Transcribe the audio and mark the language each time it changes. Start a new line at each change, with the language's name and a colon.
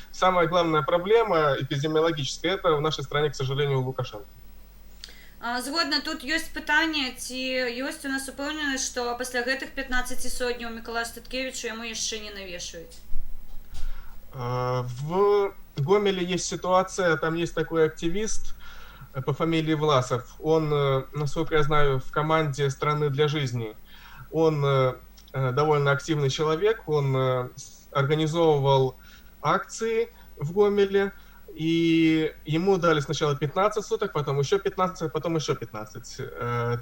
Russian: Самая главная проблема эпидемиологическая, это в нашей стране, к сожалению, Лукашенко.
Belarusian: Згодна, тут ёсць пытанне, ці ёсць у нас упэўненасць, што пасля гэтых 15 сотняў Миколаю Статкевичу яму яшчэ не навешаюць?
Russian: В Гомеле есть ситуация, там есть такой активист по фамилии Власов. Он, насколько я знаю, в команде «Страны для жизни». Он довольно активный человек, он организовывал акции в Гомеле, и ему дали сначала 15 суток, потом еще 15, потом еще 15.